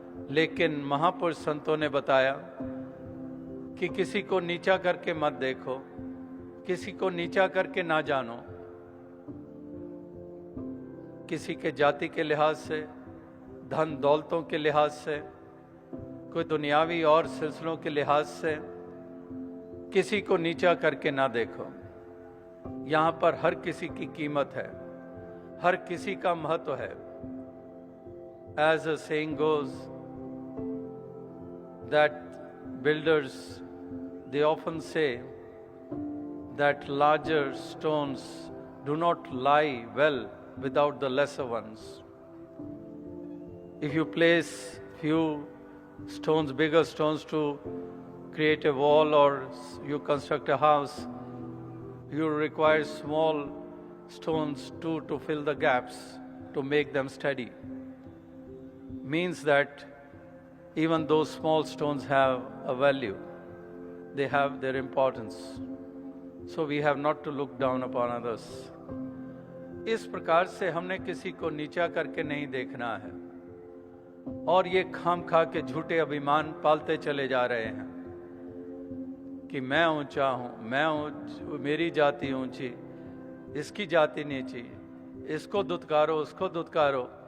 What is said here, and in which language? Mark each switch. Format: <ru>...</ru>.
<hi>लेकिन महापुरुष संतों ने बताया कि किसी को नीचा करके मत देखो, किसी को नीचा करके ना जानो, किसी के जाति के लिहाज से, धन दौलतों के लिहाज से, कोई दुनियावी और सिलसिलों के लिहाज से किसी को नीचा करके ना देखो। यहाँ पर हर किसी की कीमत है, हर किसी का महत्व है।</hi> <en>As a saying goes, that builders, they often say that larger stones do not lie well without the lesser ones. If you place few stones, bigger stones to create a wall or you construct a house, you require small stones too to fill the gaps, to make them steady. Means that even those small stones have a value. They have their importance. So we have not to look down upon others.</en> <hi>इस प्रकार से हमने किसी को नीचा करके नहीं देखना है और ये खाम खा के झूठे अभिमान पालते चले जा रहे हैं कि मैं ऊंचा हूं, मेरी जाति ऊंची, इसकी जाति नीची, इसको दुत्कारो, उसको दुत्कारो।</hi>